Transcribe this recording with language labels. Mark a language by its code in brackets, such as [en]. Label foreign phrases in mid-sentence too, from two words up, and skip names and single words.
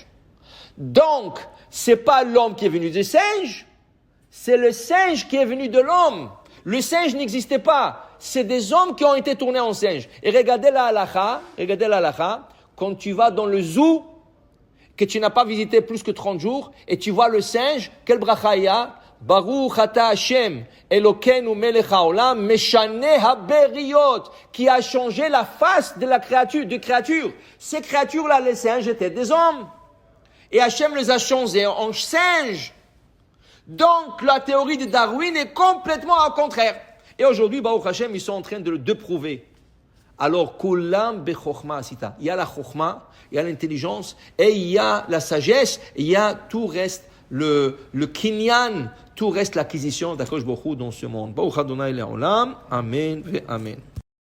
[fr] Donc, c'est pas l'homme qui est venu du singe, c'est le singe qui est venu de l'homme. Le singe n'existait pas. C'est des hommes qui ont été tournés en singe. Et regardez la halakha, quand tu vas dans le zoo, que tu n'as pas visité plus que 30 jours, et tu vois le singe, quel bracha il y a? [he] ברוך אתה השם, אלוקינו מלך העולם, משנה הבריות, [fr] qui a changé la face de la créature. Ces créatures-là, les singes, étaient des hommes. Et Hashem les a changés en singes. Donc, la théorie de Darwin est complètement au contraire. Et aujourd'hui, [he] ברוך השם, [fr] ils sont en train de le prouver. Alors, [he] כולם בחכמה עשית. [fr] Il y a la chokhma, il y a l'intelligence, et il y a la sagesse, et il y a tout reste le kinyan, tout reste l'acquisition d' [he] הקדוש ברוך הוא [fr] dans ce monde. [he] ברוך ה' לעולם. אמן ואמן.